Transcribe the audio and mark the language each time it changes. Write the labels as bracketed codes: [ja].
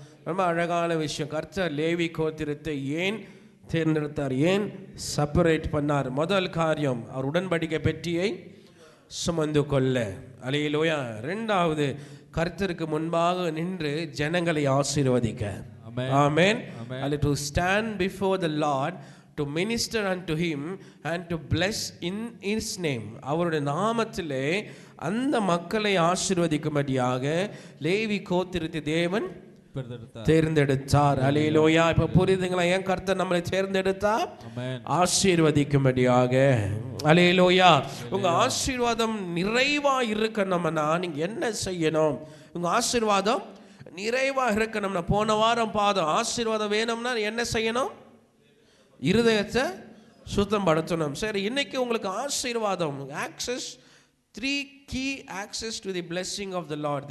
[ta] ரொம்ப அழகான விஷயம். கர்த்தர் லேவி கோத்திரத்தை ஏன் தேர்ந்தெடுத்தார்? ஏன் செப்பரேட் பண்ணார்? முதல் காரியம், அவர் உடன்படிக்கை பெட்டியை சுமந்து கொள்ள. அல்லேலூயா. இரண்டாவது, கர்த்தருக்கு முன்பாக நின்று ஜனங்களை ஆசீர்வதிக்க. ஆமென். [en] To stand before the Lord, to minister unto him and to bless in his name. [ta] அவருடைய நாமத்திலே அந்த மக்களை ஆசீர்வதிக்கும்படியாக லேவி கோத்திரத்தை தேவன் தேர்ந்தெடுத்தார். அல்லேலூயா. இப்ப புரியுதுங்களா ஏன் கர்த்தர் நம்மளை தேர்ந்தெடுத்தார்? ஆசீர்வதிக்கும்படியாக. அல்லேலூயா. உங்க ஆசீர்வாதம் நிறைவா இருக்கணும்னா நீங்க என்ன செய்யணும்? உங்க ஆசீர்வாதம் நிறைவா இருக்கணும்னா, போன வாரம் பாதம் ஆசீர்வாதம் வேணும்னா என்ன செய்யணும்? இருதயத்தை சுத்தம் படுத்தணும். சரி, இன்னைக்கு உங்களுக்கு ஆசீர்வாதம் access 3 [en] key access to the blessing of the Lord.